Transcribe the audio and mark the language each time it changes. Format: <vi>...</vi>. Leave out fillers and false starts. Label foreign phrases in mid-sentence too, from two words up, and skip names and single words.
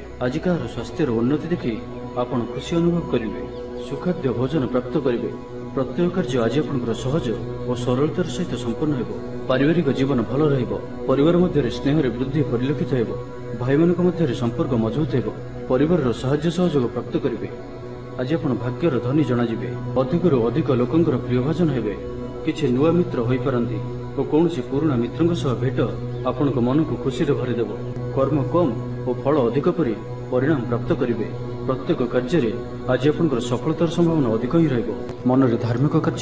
<or>ଆଜି କାହାର ସ୍ୱାସ୍ଥ୍ୟର ଉନ୍ନତି ଦେଖି ଆପଣ ଖୁସି ଅନୁଭବ କରିବେ। ସୁଖାଦ୍ୟ ଭୋଜନ ପ୍ରାପ୍ତ କରିବେ। ପ୍ରତ୍ୟେକ କାର୍ଯ୍ୟ ଆଜି ଆପଣଙ୍କର ସହଜ ଓ ସରଳତାର ସହିତ ସମ୍ପନ୍ନ ହେବ। ପାରିବାରିକ ଜୀବନ ଭଲ ରହିବ। ପରିବାର ମଧ୍ୟରେ ସ୍ନେହରେ ବୃଦ୍ଧି ପରିଲକ୍ଷିତ ହେବ। ଭାଇମାନଙ୍କ ମଧ୍ୟରେ ସମ୍ପର୍କ ମଜବୁତ ହେବ। ପରିବାରର ସାହାଯ୍ୟ ସହଯୋଗ ପ୍ରାପ୍ତ କରିବେ। ଆଜି ଆପଣ ଭାଗ୍ୟର ଧନୀ ଜଣାଯିବେ अधिकରୁ ଅଧିକ ଲୋକଙ୍କର ପ୍ରିୟଭାଜନ ହେବେ କିଛି ନୂଆ ମିତ୍ର ହୋଇପାରନ୍ତି ଓ କୌଣସି ପୁରୁଣା ମିତ୍ରଙ୍କ ସହ ଭେଟ ଆପଣଙ୍କ ମନକୁ ଖୁସିରେ ଭରିଦେବ କର୍ମ କମ୍ ଓ ଫଳ ଅଧିକ ପରି ପରିଣାମ ପ୍ରାପ୍ତ କରିବେ ପ୍ରତ୍ୟେକ କାର୍ଯ୍ୟରେ ଆଜି ଆପଣଙ୍କର ସଫଳତାର ସମ୍ଭାବନା ଅଧିକ ହିଁ ରହିବ ମନରେ ଧାର୍ମିକ କାର୍ଯ୍ୟ</or>